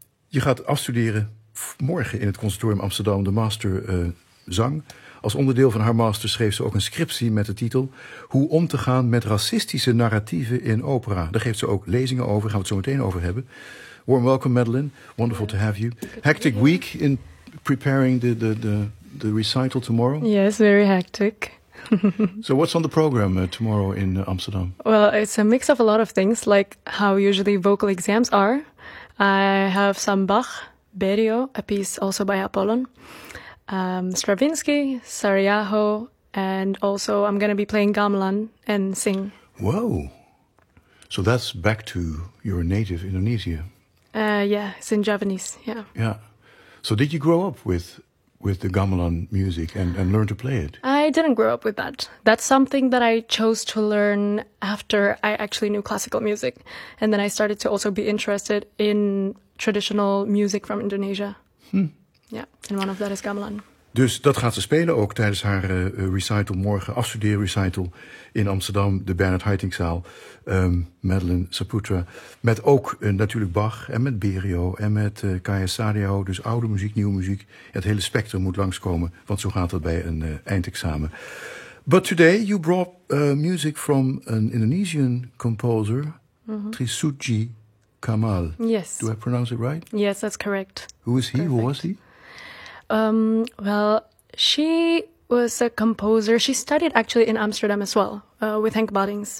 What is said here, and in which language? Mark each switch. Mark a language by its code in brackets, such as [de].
[nl] Je gaat afstuderen morgen in het Conservatorium Amsterdam de master zang. Als onderdeel van haar master schreef ze ook een scriptie met de titel Hoe om te gaan met racistische narratieven in opera. Daar geeft ze ook lezingen over, gaan we het zo meteen over hebben. [en] Warm welcome, Madeline. Wonderful to have you. Hectic week in preparing the recital tomorrow? Yes, very hectic. So what's on the program tomorrow in Amsterdam? Well, it's a mix of a lot of things, like how usually vocal exams are. I have some Bach, Berio, a piece also by Apollon, Stravinsky, Sarajevo, and also I'm going to be playing gamelan and sing. Whoa! So that's back to your native Indonesia. Yeah, it's in Javanese, yeah. Yeah. So did you grow up with the gamelan music and learn to play it? I didn't grow up with that. That's something that I chose to learn after I actually knew classical music. And then I started to also be interested in traditional music from Indonesia. Hmm. Yeah, and one of that is gamelan. [nl] Dus dat gaat ze spelen ook tijdens haar recital morgen, afstudeerrecital in Amsterdam, de Bernard Haitinkzaal, Madeline Saputra. Met ook natuurlijk Bach en met Berio en met Kaya Sarriaho. Dus oude muziek, nieuwe muziek. Het hele spectrum moet langskomen, want zo gaat dat bij een eindexamen. [en] But today you brought music from an Indonesian composer, Trisuji Kamal. Yes. Do I pronounce it right? Yes, that's correct. Who is he? Perfect. Who was he? Well, she was a composer. She studied actually in Amsterdam as well with Henk Baddings.